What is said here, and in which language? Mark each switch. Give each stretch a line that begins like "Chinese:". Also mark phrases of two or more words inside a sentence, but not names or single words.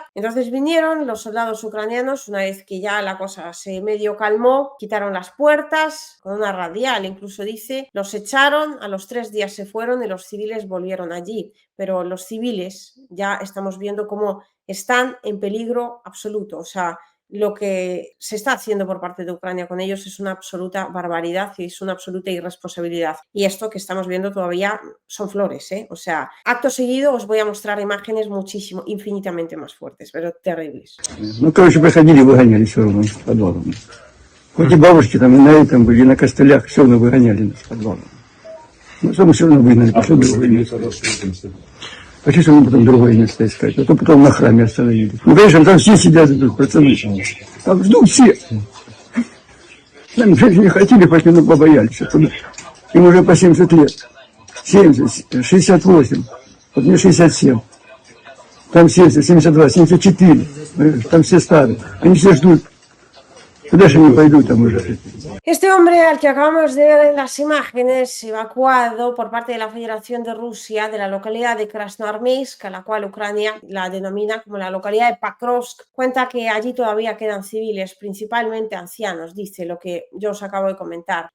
Spanish: Entonces vinieron los soldados ucranianos, una vez que ya la cosa se medio calmó, quitaron las puertas con una radial, incluso dice, los echaron, a los 3 días se fueron y los civiles volvieron allí, pero los civiles ya estamos viendo cómo están en peligro absoluto, o sea, lo que se está haciendo por parte de Ucrania con ellos es una absoluta barbaridad y es una absoluta irresponsabilidad. Y esto que estamos viendo todavía son flores, O sea, acto seguido os voy a mostrar imágenes muchísimo, infinitamente más fuertes, pero terribles.
Russian: Ну, короче, приходили, выгоняли все равно из подвала. Хоть и бабушки там, и на этом были, и на костылях, все равно выгоняли нас из подвала. Ну, что мы все равно выгнали, пошли в другое место. А что мы потом другое место искать? А то потом на храме остановились. Ну, конечно, там все сидят, тут пацаны. Там ждут все. Нам же не хотели пойти, но побоялись. Туда. Им уже по 70 лет. 70, 68. Вот мне 67. Там 70, 72, 74. Там все старые. Они все ждут. Куда же они пойдут там уже?
Spanish: Este hombre al que acabamos de ver en las imágenes, evacuado por parte de la Federación de Rusia de la localidad de Krasnoarmeysk, a la cual Ucrania la denomina como la localidad de Pakrovsk, cuenta que allí todavía quedan civiles, principalmente ancianos, dice lo que yo os acabo de comentar.